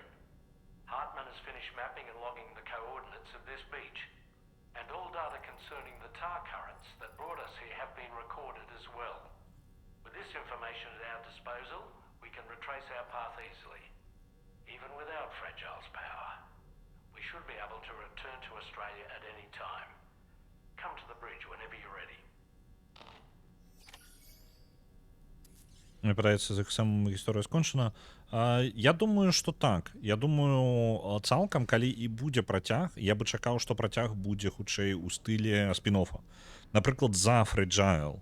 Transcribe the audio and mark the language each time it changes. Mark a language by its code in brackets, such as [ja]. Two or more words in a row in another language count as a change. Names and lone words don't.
[en] Hartman has finished mapping and logging the coordinates of this beach, and all data concerning the tar currents that brought us here have been recorded as well. With this information at our disposal, we can retrace our path easily. Even without Fragile's power, we should be able to return to Australia at any time. Come to the bridge whenever you're ready. [be] Мне падаецца, з іх самым гісторыя скончана. Я думаю, што так. Я думаю, цалкам, калі і будзе працяг, я бы чакаў, што працяг будзе хутчэй у стылі спін-оффа. Напрыклад, за Фрэджайл.